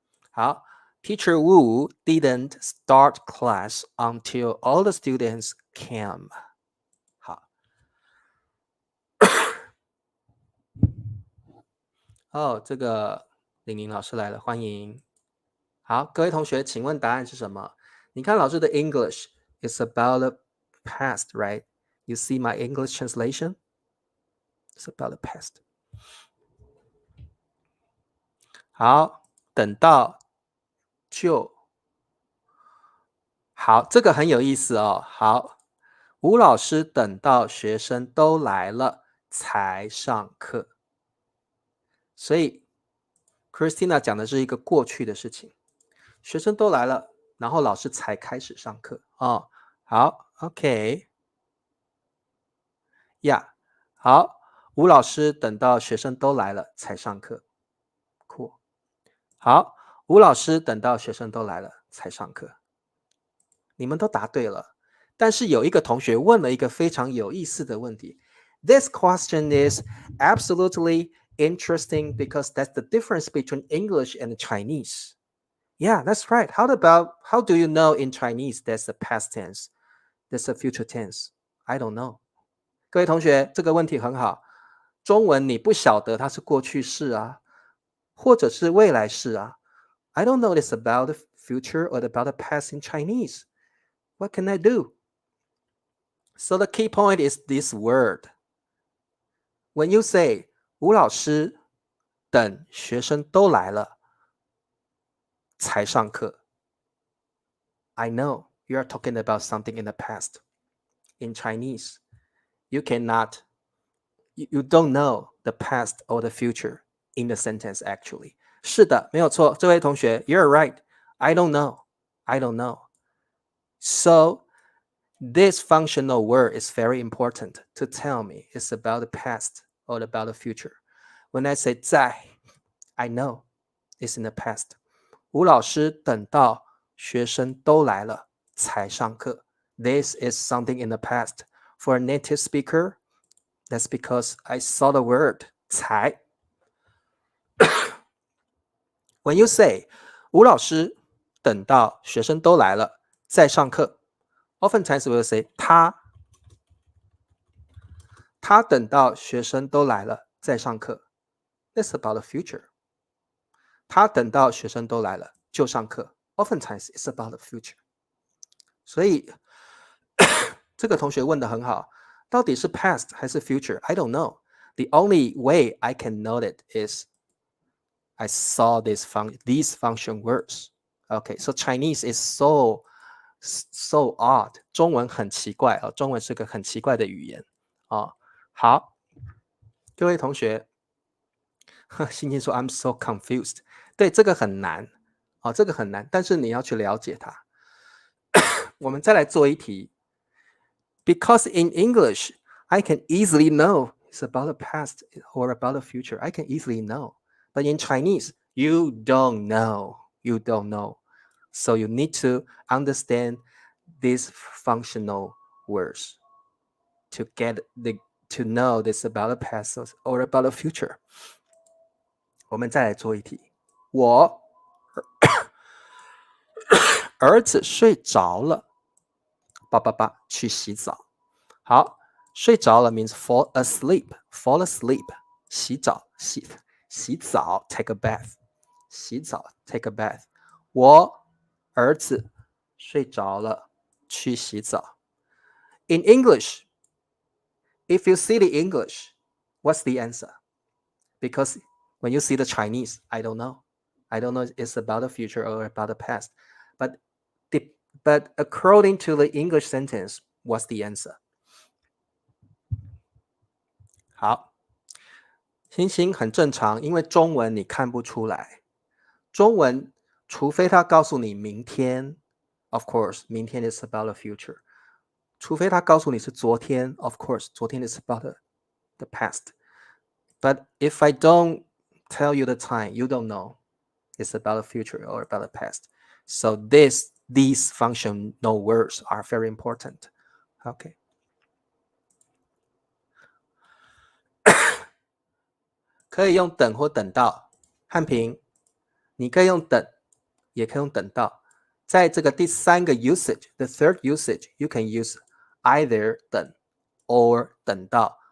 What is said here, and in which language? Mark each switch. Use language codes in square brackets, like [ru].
[en] 好，Teacher Wu didn't start class until all the students came. [zh] 好，哦，这个玲玲老师来了，欢迎。好，各位同学，请问答案是什么？你看老师的 [en] English is about the past, right? You see my English translation? It's about the past. [zh] 好，等到就好，这个很有意思哦。好，吴老师等到学生都来了才上课，所以 Christina 讲的是一个过去的事情，学生都来了，然后老师才开始上课哦。好 ，OK。呀，好，吴老师等到学生都来了才上课，酷。好，吴老师等到学生都来了才上课，你们都答对了。但是有一个同学问了一个非常有意思的问题。 [en] This question is absolutely interesting because that's the difference between English and Chinese. Yeah, that's right. How do you know in Chinese there's a past tense, there's a future tense? I don't know. [zh] 各位同学，这个问题很好。中文你不晓得它是过去式啊，或者是未来式啊。 [en] I don't know this about the future or about the past in Chinese. What can I do? So the key point is this word. When you say [zh] 吴老师等学生都来了才上课 [en] I know you are talking about something in the past. In Chinese, you don't know the past or the future in the sentence actually. [zh] 是的，没有错，这位同学 [en] you're right. I don't know. I don't know. So this functional word is very important to tell me it's about the past or about the future. When I say 在 I know it's in the past. [zh] 吴老师等到学生都来了才上课 [en] This is something in the past. For a native speaker, that's because I saw the word 才 When you say [zh] 吴老师等到学生都来了再上课 [en] Oftentimes we will say [zh] 他等到学生都来了再上课 [en] That's about the future. [zh] 他等到学生都来了就上课 Oftentimes it's about the future. 所以这个同学问的很好，到底是 past 还是 future? [en] I don't know. The only way I can know it is I saw these function words. Okay, so Chinese is so odd. [zh] 中文很奇怪啊，中文是个很奇怪的语言啊。好，各位同学，欣欣说 [en] I'm so confused. [zh] 对，这个很难啊，这个很难，但是你要去了解它。我们再来做一题。 [en] Because in English, I can easily know it's about the past or about the future. I can easily know. But in Chinese, you don't know. You don't know. So you need to understand these functional words to know this about the past or about the future. [zh] 我们再来做一题。我儿子睡着了，爸爸爸去洗澡。 [en] 好，睡着了 means fall asleep. Fall asleep. 洗澡 take a bath. 洗澡 take a bath. [zh] 我儿子睡着了，去洗澡。 [en] In English, if you see the English, what's the answer? Because when you see the Chinese, I don't know. I don't know if it's about the future or about the past. But but according to the English sentence, what's the answer? [zh] 好，星星很正常，因为中文你看不出来。中文除非他告诉你明天 [en] of course [zh] 明天 is about the future， 除非他告诉你是昨天 of course 昨天 is about the past. [en] But if I don't tell you the time, you don't know it's about the future or about the past. So these functional words are very important. Okay. [zh] 可以用等或等到。汉平，你可以用等，也可以用等到。在这个第三个 [en] usage，the third usage, you can use either 等 or 等到。